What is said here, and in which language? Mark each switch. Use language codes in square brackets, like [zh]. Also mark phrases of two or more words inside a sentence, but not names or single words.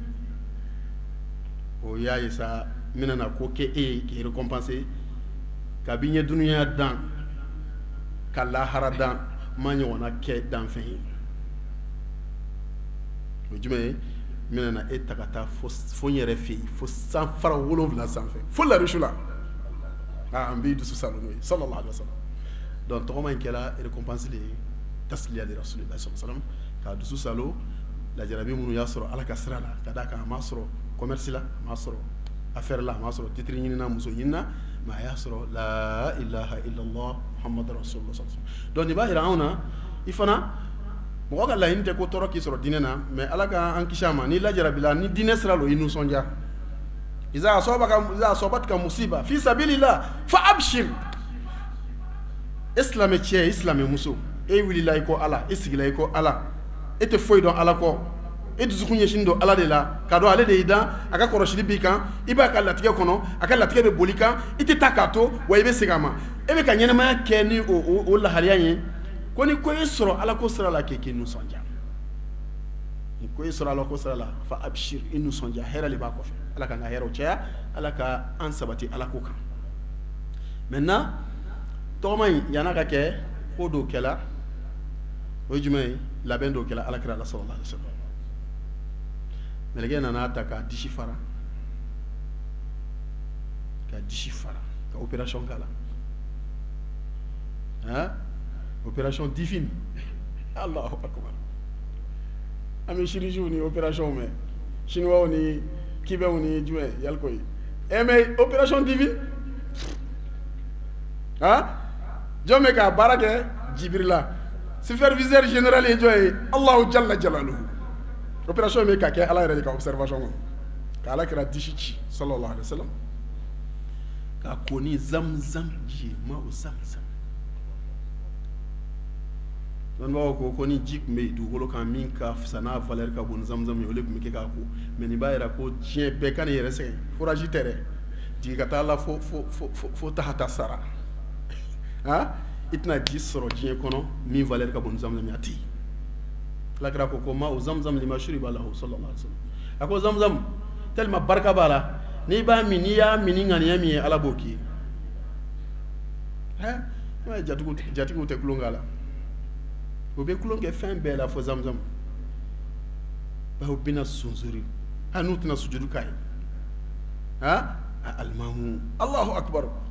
[bm] o y'a ye sa n bɛna na ko kɛ e ye k'i récompenser kabi n ye dunuya dan ka lahara dan ma ɲɔgɔnna kɛ danfɛn ye o jumɛn ye n bɛna na e ta ka taa fo n yɛrɛ fɛ yen fo sanfara 7 sanfɛ fo larisu la n b'i dusu salo n'o ye [ar] صلى الله عليه وسلم [bm] donc tɔgɔma in kɛra récompense de ye tasliya de rasulillah [ar] صلى الله عليه وسلم [bm] k'a dusu salo lajarabi minnu y'a sɔrɔ ala ka sira la ka d'a kan a m'a sɔrɔ commerce la a m'a sɔrɔ affaire la a m'a sɔrɔ titre ɲinina muso ɲinina mais a y'a sɔrɔ [ar] لا إله إلا الله محمد رسول الله صلى الله عليه وسلم [bm] donc nin b'a jira anw na i fana mɔgɔ ka laɲini tɛ ko tɔɔrɔ k'i sɔrɔ diinɛ na mais ala ka an kisi a ma ni lajarabila ni diinɛ sira lo i nisɔndiya [ar] إذا أصابتك مصيبة في سبيل الله فأبشر [bm] islamɛ cɛ islamɛ muso e wulila i ko ala e sigila i ko ala e tɛ foyi dɔn ala kɔ e dusukun ɲɛsin don ala de la k'a dɔn ale de y'i dan a ka kɔlɔsili b'i kan i b'a ka latigɛ kɔnɔ a ka latigɛ bɛ boli kan i tɛ taa k'a to wa i bɛ segin a ma e bɛ ka ɲɛnamaya kɛ ni o lahaliya ye ko ni ko e sɔrɔ ala ko sira la k'i nisɔndiya ni ko e sɔrɔ ala ko sira la [ar] فأبشر [bm] i nisɔndiya hɛrɛ de b'a kɔfɛ ala ka n ka hɛrɛw caya ala ka an sabati ala ko kan maintenant tɔgɔma in yan'a ka kɛ ko dɔw kɛla o ye jumɛn ye labɛn dɔw kɛla alakira la [ar] صلى الله عليه وسلم [bm] mɛlɛkɛ nana ta k'a disi fara ka opération k'a la [fr] opération divine [ar] الله أكبر [bm] an bɛ chirurgie ni opération mɛn chinois ni kibɛw ni jumɛn yali koyi mais [fr] opération divine [bm] jɔn bɛ k'a baara kɛ Jibrila [fr] superviseur général [bm] ye jɔn ye [ar] الله جل جلاله [bm] opération bɛ ka kɛ ala yɛrɛ de ka observation kɔnɔ ka ala kɛra disi ci [ar] صلى الله عليه وسلم [bm] k'a ko ni zamzam ji ma o zamzam dɔnnibagaw ko ni ji tun bɛ dugukolo kan min ka fisa n'a valeur ka bon ni zamzam ye o de tun bɛ kɛ k'a ko mais nin b'a jira ko diɲɛ bɛɛ ka n'i yɛrɛ sɛgɛn foraji tɛ dɛ jigin ka taa la fo tahata sara i tɛna ji sɔrɔ diɲɛ kɔnɔ min valeur ka bon ni zamzam ye a tɛ yen alakira ko ma o zamzam [ar] لما شرب له صلى الله عليه وسلم [bm] a ko zamzam tellement barika b'a la n'i b'a min n'i y'a min ni ŋaniya min ye ala b'o k'i ye jatigiw tɛ tulon k'a la o bɛ tulon kɛ fɛn bɛɛ la fo zamzam bawo bɛna sonsori n'u tɛna sujudu k'a ye alimamu [ar] الله أكبر